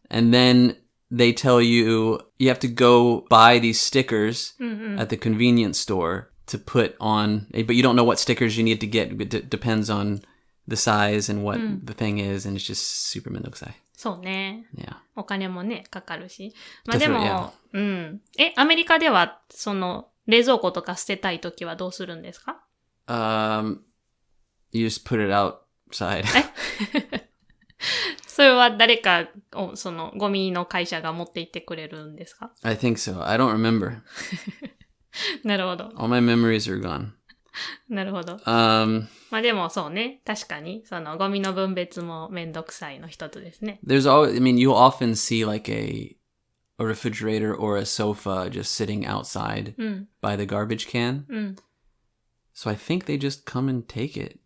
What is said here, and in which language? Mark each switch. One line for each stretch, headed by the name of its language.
English: And then they tell you you have to go buy these stickers at the convenience store to put on, but you don't know what stickers you need to get. It depends on the size and what the thing is, and it's just super mendokusai.
Japanese: そうね。
English: Yeah.
Japanese: お金もね、かかるし。まあで
English: Definitely,
Japanese: も、アメリカでは、冷蔵庫とか捨てたいときはどうするんですか？
English: You just put it outside.
Japanese: それは誰かを、ゴミの会社が持って行ってくれるんですか？
English: I think so. I don't remember.
Japanese: なるほど。
English: All my memories are gone.
Japanese: なるほど。 Um, まあでもそうね。確かに、ゴミの分別もめんどくさいの一つですね。
English: there's always, I mean, you'll often see like a refrigerator or a sofa just sitting outside by the garbage can. So I think they just come and take it.